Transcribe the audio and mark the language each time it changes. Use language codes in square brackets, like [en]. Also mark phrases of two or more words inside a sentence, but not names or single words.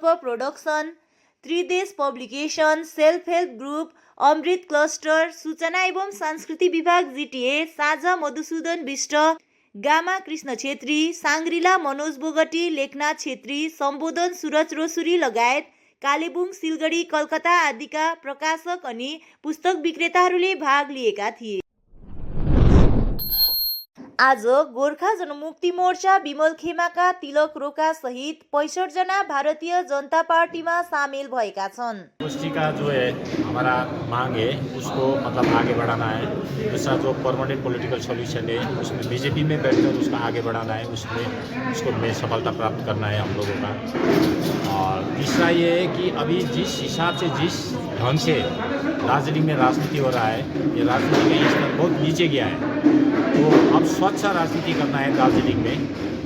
[ne] प्रोडक्सन, त्रिदेश पब्लिकेसन, सेल्फ हेल्प ग्रुप, अमृत क्लस्टर, सूचना एवं संस्कृति विभाग जिटिए, साझा मधुसूदन विष्ट, गामा कृष्ण छेत्री, साङ्ग्रिला मनोज बोगटी, लेखनाथ छेत्री, सम्बोधन सुरज रोसुरी लगायत कालेबुङ, सिलगढी, कलकत्ता आदिका प्रकाशक अनि पुस्तक विक्रेताहरूले भाग लिएका थिए। आज गोर्खा जनमुक्ति मोर्चा विमल खेमाका तिलक रोका सहित 65 जना भारतीय जनता पार्टीमा सामेल भएका छन्। [hi] गोष्ठी का जो है हमारा मांग है उसको मतलब आगे बढ़ाना है। दूसरा जो [en] permanent political solution [hi] है उसमें बीजेपी में बैठकर उसका आगे बढ़ाना है, उसमें उसको में सफलता प्राप्त करना है हम लोगों का। और तीसरा ये है कि अभी जिस हिसाब से जिस ढंग से दार्जिलिंग में राजनीति हो रहा है, ये राजनीति का स्तर बहुत नीचे गया है, तो अब स्वच्छ राजनीति करना है दार्जिलिंग में।